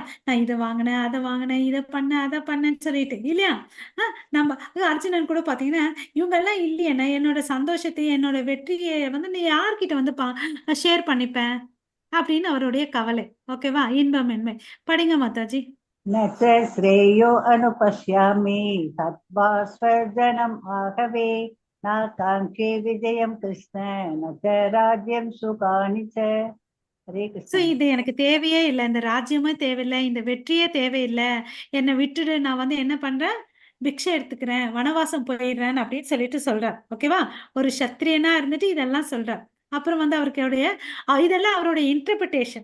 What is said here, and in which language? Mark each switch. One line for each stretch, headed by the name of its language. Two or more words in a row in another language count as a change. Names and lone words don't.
Tamil: நான் இத வாங்குனேன், அத வாங்குனேன், இத பண்ணேன், அத பண்ணேன்னு சொல்லிட்டு இல்லையா? அ நம்ம அர்ஜுனன் கூட பார்த்தீங்கன்னா, இவங்கெல்லாம் இல்லையேன்னா என்னோட சந்தோஷத்தையும், என்னோட வெற்றிய வந்து நீ யார்கிட்ட வந்து ஷேர் பண்ணிப்பேன்? அப்படின்னு அவருடைய கவலை. ஓகேவா? இன்பமின்மை. படிங்க மாதாஜி.
Sanskrit: न च श्रेयो अनुपश्यामि हत्वा स्वजनम् आहवे नाकाङ्क्षे विजयं कृष्ण न च राज्यं सुखानि च. हरे ஸோ कृष्ण.
Tamil: இது எனக்கு தேவையே இல்ல. இந்த ராஜ்யமும் தேவையில்ல. இந்த வெற்றியே தேவையில்ல. என்ன விட்டுடு. நான் வந்து என்ன பண்றேன்? பிக்ஷை எடுத்துக்கிறேன். வனவாசம் போயிடுறேன் அப்படின்னு சொல்லிட்டு சொல்றார். ஓகேவா? ஒரு சத்திரியனா இருந்துட்டு இதெல்லாம் சொல்றார். அப்புறம் வந்து அவருடைய இதெல்லாம் அவருடைய இன்டர்பிரிட்டேஷன்.